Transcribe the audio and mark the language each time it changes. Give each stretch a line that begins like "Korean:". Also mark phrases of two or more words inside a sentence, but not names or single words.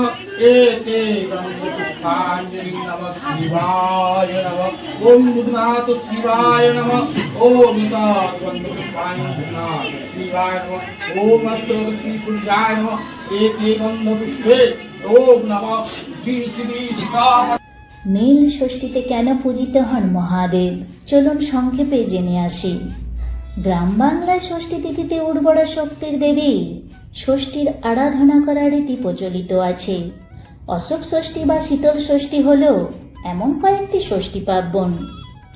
Sanskrit: एते पुष्पांजलि नमः शिवाय नमः। ओम बुद्धनाथ शिवाय नमः। ओम पुष्पांजलि शिवाय नमः। ओम श्री सूर्याय नमः। एते पुष्पे ओम नमः श्री श्री सीता।
Bangla: নীল ষষ্ঠীতে কেন পূজিত হন মহাদেব, চলুন সংক্ষেপে জেনে আসি। গ্রাম বাংলায় ষষ্ঠী তিথিতে উর্বরা শক্তির দেবী ষষ্ঠীর আরাধনা করার রীতি প্রচলিত আছে। অশোক ষষ্ঠী বা শীতল ষষ্ঠী হল এমন কয়েকটি ষষ্ঠী পার্বণ।